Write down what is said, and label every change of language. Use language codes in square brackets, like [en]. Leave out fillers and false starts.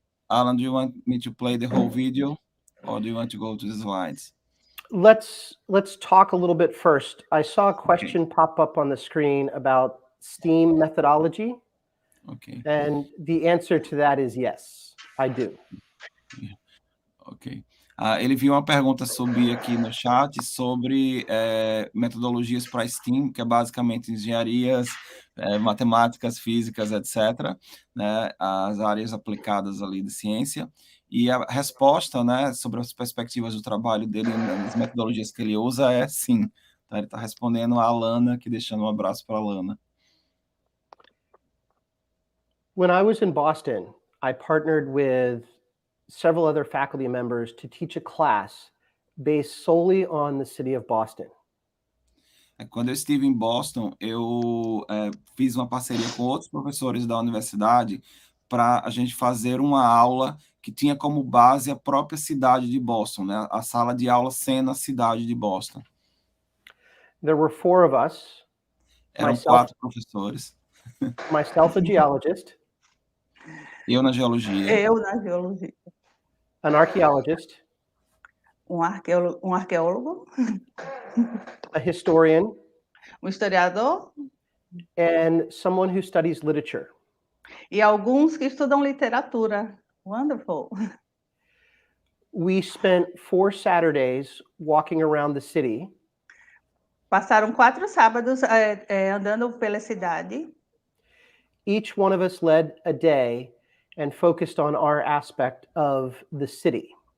[en] Alan, do you want me to play the whole video, or do you want to go to the slides? Let's talk a little bit first. I saw a question pop up on the screen about STEAM methodology. Okay. And the answer to that is yes, I do. Ok. [pt] Ele viu uma pergunta subir aqui no chat sobre metodologias para STEAM, que é basicamente engenharias, matemáticas, físicas, etc., né, as áreas aplicadas ali de ciência, e a resposta, né, sobre as perspectivas do trabalho dele, nas metodologias que ele usa, é sim. Então, ele está respondendo a Alana, aqui deixando um abraço para a Alana. [en] When I was in Boston, I partnered with several other faculty members to teach a class based solely on the city of Boston. [pt] Quando eu estive em Boston, eu fiz uma parceria com outros professores da universidade para a gente fazer uma aula que tinha como base a própria cidade de Boston, né? A sala de aula sendo a cidade de Boston. [en] There were 4 of us. [pt] Eram 4 professores. [en] Myself, a geologist. [pt] Eu na geologia. [en] An archaeologist. [pt] Arqueólogo. [en] A historian. [pt] Historiador. [en] And someone who studies literature. [pt] E alguns que estudam literatura. [en] Wonderful. We spent 4 Saturdays walking around the city. [pt] Passaram 4 sábados andando pela cidade. [en] Each one of us led a day and focused on our aspect of the city.